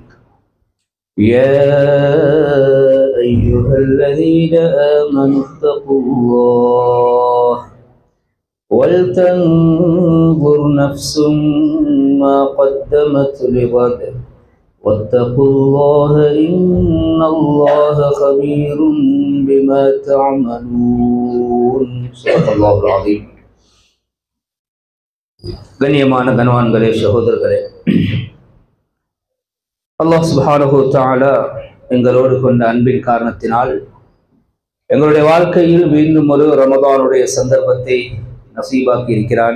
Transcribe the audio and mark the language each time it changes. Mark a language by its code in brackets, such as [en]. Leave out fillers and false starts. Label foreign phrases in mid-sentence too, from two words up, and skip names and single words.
[ar] يا أيها الذين آمنوا اتقوا الله ولتنظر نفس ما قدمت لغد واتقوا الله إن الله خبير بما تعملون صدق الله العظيم. [ta] கண்ணியமான கனவான்களே, சகோதரர்களே, [ar] الله سبحانه وتعالى [ta] எங்களோடு கொண்ட அன்பின் காரணத்தினால் எங்களுடைய வாழ்க்கையில் மீண்டும் ஒரு ரமதானுடைய சந்தர்ப்பத்தை நசீபாக்கி இருக்கிறான்.